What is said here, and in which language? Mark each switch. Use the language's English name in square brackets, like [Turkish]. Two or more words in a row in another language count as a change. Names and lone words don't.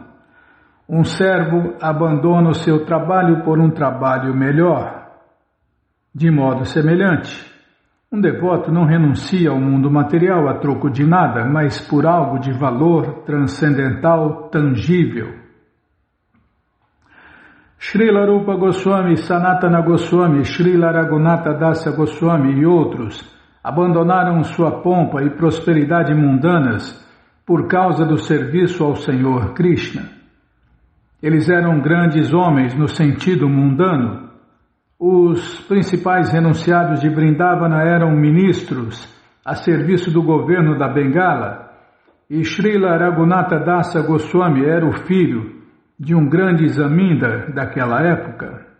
[Portuguese] Um servo abandona o seu trabalho por um trabalho melhor. De modo semelhante, um devoto não renuncia ao mundo material a troco de nada, mas por algo de valor transcendental, tangível. Srila Rupa Goswami, Sanatana Goswami, Srila Raghunatha Dasa Goswami e outros abandonaram sua pompa e prosperidade mundanas por causa do serviço ao Senhor Krishna. Eles eram grandes homens no sentido mundano. Os principais renunciados de Vrindavana eram ministros a serviço do governo da Bengala, e Srila Raghunatha Dasa Goswami era o filho de um grande zamindar daquela época.